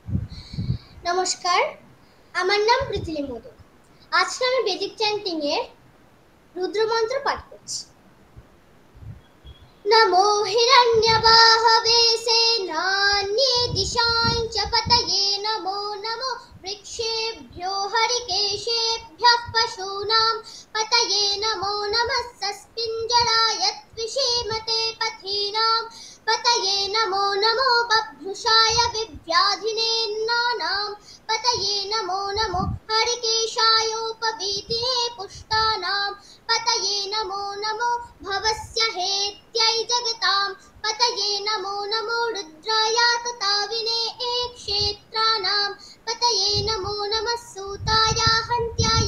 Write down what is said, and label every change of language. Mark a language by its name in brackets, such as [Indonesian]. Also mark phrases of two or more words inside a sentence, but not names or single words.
[Bangla] নমস্কার, আমার নাম পৃথিবী মোদক। আজকে আমি [English] Vedic chanting [Bangla] এর রুদ্রমন্ত্র পাঠ করছি। [Sanskrit] নমো হিরণ্যবাহবে সেনান্যে দিশাং চ পতয়ে নমো নমো বৃক্ষেভ্यो হরিকেশেভ্যः পশূনাं পতয়ে নমো নমঃ সস্পিঞ্জরায় ত্বিষীমতে পথীনাं पतये नमो नमो बभ्रुषाय विव्याधिनेन्नानां पतये नमो नमो हरिकेशायोपवीतिने पुष्टानां पतये नमो नमो भवस्य हेत्यै जगतां पतये नमो नमो रुद्राय तताविने क्षेत्राणां पतये नमो नमः सूताय हन्त्याय